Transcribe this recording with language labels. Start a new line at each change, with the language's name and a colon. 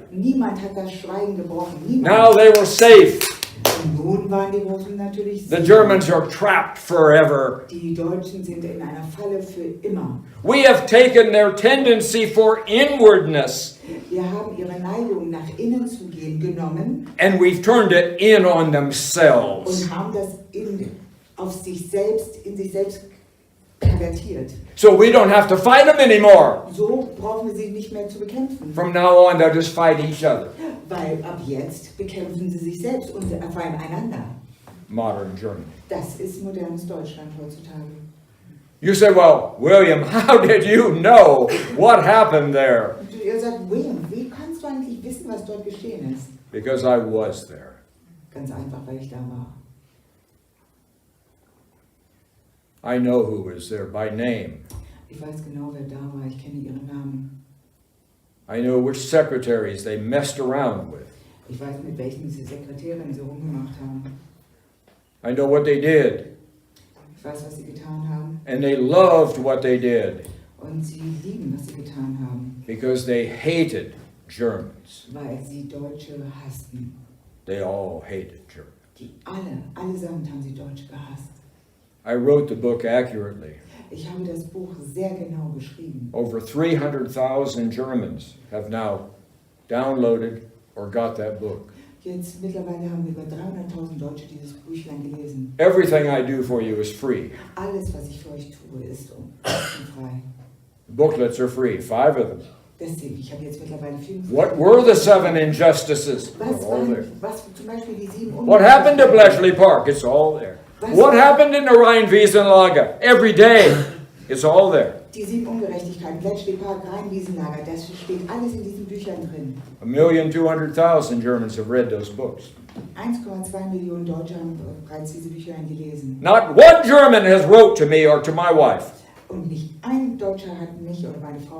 German: niemand hat das Schweigen gebrochen.
English: Now
German: Niemand.
English: they were safe.
German: Und nun waren die Russen natürlich
English: The
German: sicher.
English: Germans are trapped forever.
German: Die Deutschen sind in einer Falle für immer.
English: We have taken their tendency for inwardness
German: Wir haben ihre Neigung, nach innen zu gehen, genommen
English: and we've turned it in on
German: und
English: themselves.
German: haben das in sich selbst pervertiert.
English: So we don't have to fight them anymore.
German: So brauchen wir sie nicht mehr zu bekämpfen.
English: From now on, they'll just fight each other.
German: Weil ab jetzt bekämpfen sie sich selbst und vor allem einander.
English: Modern Germany.
German: Das ist modernes Deutschland heutzutage.
English: You say, well, William, how did you know what happened there?
German: Und ihr sagt, William, wie kannst du eigentlich wissen, was dort geschehen ist?
English: Because I was there.
German: Ganz einfach, weil ich da war.
English: I know who was there by name.
German: Ich weiß genau, wer da war. Ich kenne ihre Namen.
English: I know which secretaries they messed around with.
German: Ich weiß, mit welchen Sekretärinnen sie rumgemacht haben.
English: I know what they did.
German: Ich weiß, was sie getan haben.
English: And they loved what they did
German: Und sie lieben, was sie getan haben.
English: because they hated Germans.
German: Weil sie Deutsche hassten.
English: They all hated Germans.
German: Die allesamt haben sie Deutsche gehasst.
English: I wrote the book accurately.
German: Ich habe das Buch sehr genau geschrieben.
English: Over 300,000 Germans have now downloaded or got that book.
German: Jetzt mittlerweile haben über 300.000 Deutsche dieses Büchlein gelesen.
English: Everything I do for you is free.
German: Alles, was ich für euch tue, ist kostenfrei.
English: Booklets are free, 5 of them.
German: Deswegen, ich habe jetzt mittlerweile 5.
English: What were the 7 injustices?
German: Was
English: All there.
German: was zum Beispiel die 7
English: What happened to Bletchley Park? It's all there. What happened in the Rheinwiesenlager? Every day, it's all there.
German: Die 7 Ungerechtigkeiten, Bletchley Park, Rheinwiesenlager, das steht alles in diesen Büchern drin.
English: 1,200,000 Germans have read those books.
German: 1,2 Millionen Deutsche haben bereits diese Bücher gelesen.
English: Not one German has wrote to me or to my wife
German: Und nicht ein Deutscher hat mich oder meine Frau